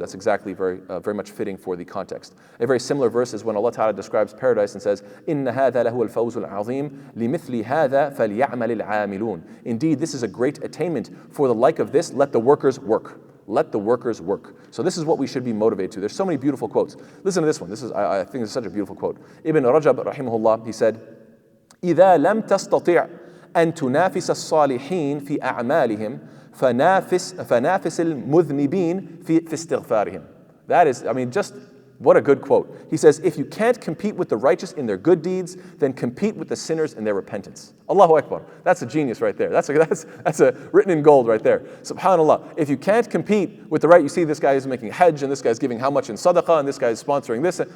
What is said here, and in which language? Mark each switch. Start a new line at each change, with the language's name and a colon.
English: That's exactly very much fitting for the context. A very similar verse is when Allah Ta'ala describes paradise and says,
Arabic: إِنَّ هَذَا لَهُوَ الْفَوْزُ الْعَظِيمُ لِمِثْلِ هَذَا فَلْيَعْمَلِ الْعَامِلُونَ.
English: Indeed, this is a great attainment. For the like of this, let the workers work. Let the workers work. So this is what we should be motivated to. There's so many beautiful quotes. Listen to this one. I think this is such a beautiful quote. Ibn Rajab, rahimahullah, he said,
Arabic: إِذَا لَمْ تَسْتَطِعْ أن تنافس الصالحين في أعمالهم فنافس المذنبين في استغفارهم.
English: That is, just what a good quote. He says, if you can't compete with the righteous in their good deeds, then compete with the sinners in their repentance. Allahu Akbar. That's a genius right there. That's a written in gold right there. SubhanAllah. If you can't compete with the right, you see this guy is making hajj, and this guy's giving how much in sadaqah, and this guy is sponsoring this.